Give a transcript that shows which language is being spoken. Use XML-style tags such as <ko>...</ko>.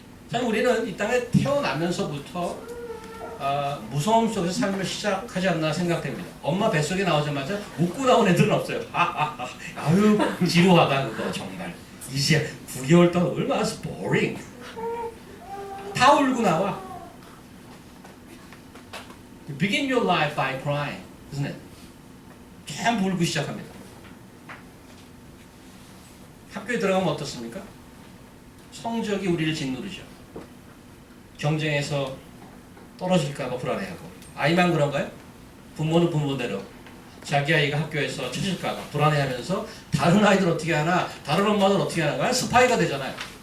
<ko>자, 우리는 이 땅에 태어나면서부터 무서움 속에서 삶을 시작하지 않나 생각됩니다. 엄마 뱃속에 나오자마자 웃고 나온 애들은 없어요. 아유 지루하다 그거 정말. 이제 9개월 동안 얼마나 boring. 다 울고 나와.</ko> <en>You begin your life by crying, isn't it?</en> <ko>전부 울고 시작합니다. 학교에 들어가면 어떻습니까? 성적이 우리를 짓누르죠. 경쟁에서 떨어질까봐 불안해하고. 아이만 그런가요? 부모는 부모대로 자기 아이가 학교에서 처질까봐 불안해하면서 다른 아이들 어떻게 하나, 다른 엄마들 어떻게 하나, 스파이가 되잖아요.</ko>